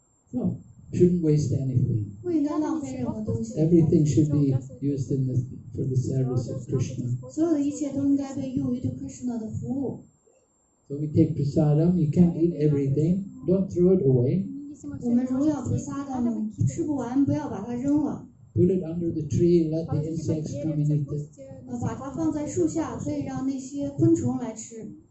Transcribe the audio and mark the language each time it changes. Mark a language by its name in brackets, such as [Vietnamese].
[English] No, shouldn't waste anything. [Chinese] 不应该浪费任何东西。 [English] Everything should be used for the service of Krishna. [Chinese] 所有的一切都应该被用于对 Krishna 的服务。 [English] So we take prasadam, you can't eat everything, don't throw it away. [Chinese] 我们荣耀菩萨的吃不完，不要把它扔了， [English] Put it under the tree, let the insects come and eat it. [Chinese] 把它放在树下，可以让那些昆虫来吃。